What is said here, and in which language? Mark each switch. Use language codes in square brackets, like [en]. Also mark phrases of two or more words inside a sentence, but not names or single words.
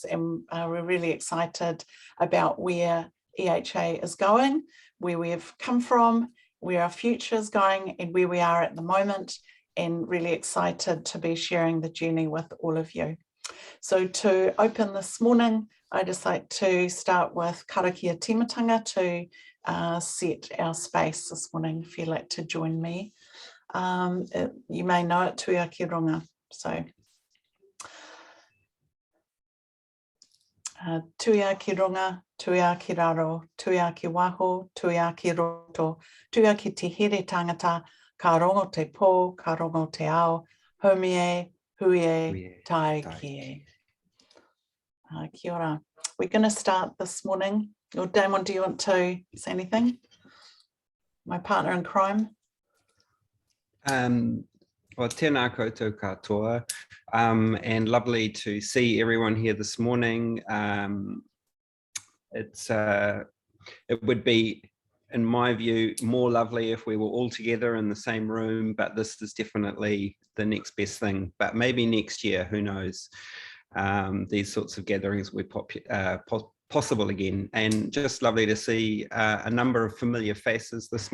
[en] And we're really excited about where EHA is going, where we've come from, where our future is going and where we are at the moment, and really excited to be sharing the journey with all of you. So to open this morning, I just like to start with [mi] karakia timatanga [en] to set our space this morning, if you'd like to join me. You may know it, [mi] tuia ki runga. [en] So [mi] tuia ki runga, tuia ki raro, tuia ki waho, tuia ki roto, tuia ki te here tangata, ka rongo te pō, ka rongo te ao, homie, hui, tai ki. Kia ora. [en] We're going to start this morning. Or Damon, do you want to say anything? My partner in crime. Well, [mi] tēnā koutou katoa, [en] and lovely to see everyone here this morning. It would be, in my view, more lovely if we were all together in the same room, but this is definitely the next best thing. But maybe next year, who knows? These sorts of gatherings will be possible again, and just lovely to see a number of familiar faces this